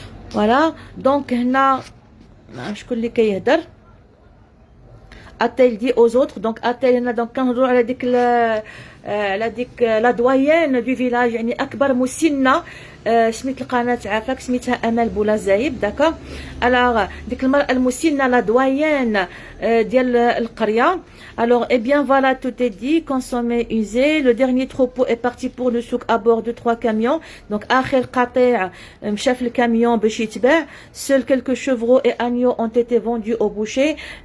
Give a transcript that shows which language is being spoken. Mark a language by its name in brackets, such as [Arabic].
[French] Voilà, donc là, je connais qui يهدر. A-t-elle dit aux autres, donc a-t-elle, donc quand on a dit que la doyenne du village [Arabic] يعني أكبر مسنة سميت القناة عافاك سميتها أمل بولازايب داكوغ. alors ديك المرأة المسنة la doyenne ديال القرية. [French] Alors, eh bien, voilà, tout est dit, consommé, usé. Le dernier troupeau est parti pour le souk à bord de 3 camions. [Arabic] Donc, آخر قطيع مشى في الكاميون باش يتباع. [French] Seuls quelques chevreaux et agneaux ont été vendus au boucher.